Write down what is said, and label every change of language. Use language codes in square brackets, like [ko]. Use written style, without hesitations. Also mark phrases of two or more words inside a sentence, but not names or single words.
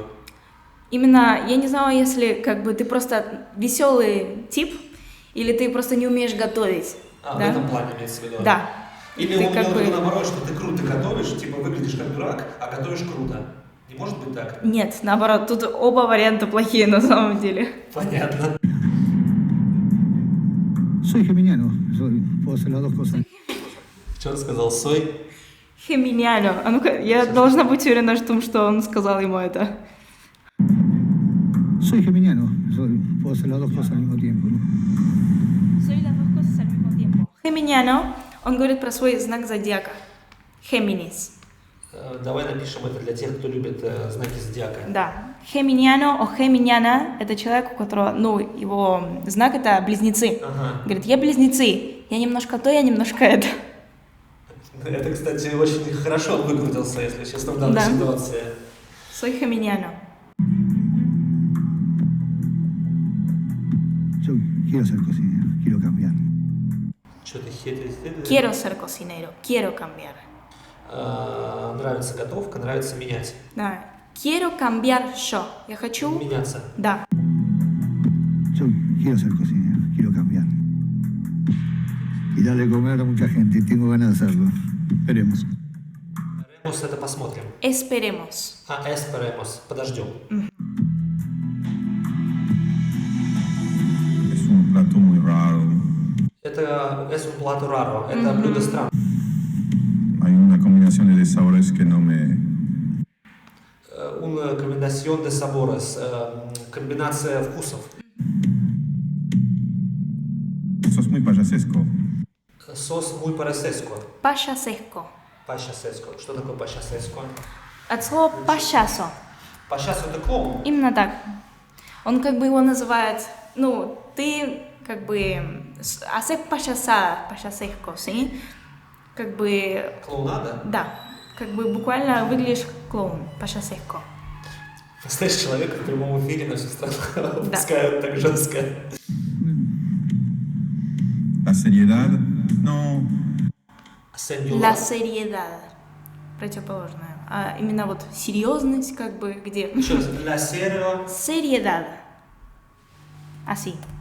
[ru] Именно, я не знала, если как бы ты просто веселый тип, или ты просто не умеешь готовить. В да? этом плане имеется в виду? Да. Или Ты он как имел в бы- виду наоборот, что ты круто готовишь, типа выглядишь как дурак, а готовишь круто. Не может быть так? Нет, наоборот, тут оба варианта плохие на самом деле. Понятно. [es] Soy geminiano, puedo hacer las dos cosas. [ru] Что он сказал? Сой? Хеминяно. А ну-ка, я должна быть уверена в том, что он сказал ему это. [es] Soy geminiano, puedo hacer las dos cosas al mismo tiempo. ¿no? Soy las dos cosas al mismo tiempo. [ru] Хеминяно, он говорит про свой знак зодиака. Хеминис. Давай напишем это для тех, кто любит знаки зодиака. Да. Хеминяно о хеминяна – это человек, у которого, ну, его знак – это близнецы. Ага. Говорит, я близнецы, я немножко то, я немножко это. Это, кстати, очень хорошо он выкрутился, если честно, в данной Да. ситуации. [es] Soy geminiano. Yo quiero ser cocinero, quiero cambiar. [ru] Что ты хитрый? [es] Quiero ser cocinero, quiero cambiar. [ru] Нравится готовка, нравится менять. Да. [es] Quiero cambiar yo. [ru] Я хочу... Меняться. Да. [es] Yo quiero ser cocinero, quiero cambiar. Y darle de comer a mucha gente, tengo ganas de hacerlo. Veremos. Esperemos, [ru] это посмотрим. [es] Esperemos. Esperemos. Подождем. Es un plato muy raro. Это es un plato raro. [ru] Это блюдо странное. [es] Hay una combinación de sabores que no me... Una combinación de sabores. [ru] Комбинация вкусов. [es] Sos muy payasesco. Сос muy parasesco. Payasesco. Пащасеско. [ru] Что такое пащасеско? От слова пащасо. Пащасо это клоун. Именно так. Он как бы его называет, ну, ты как бы [es] haces payasada, payasesco, [ru] ¿sí? Как бы, Клоунада? да, как бы буквально выглядишь как клоун, пayasesco. Знаешь, человека в прямом эфире на всю страну выпускают так жестко. [es] La seriedad, no. La seriedad. [ru] Противоположное. А именно вот серьезность, как бы, где... Еще раз. [es] La serio. Seriedad. Así.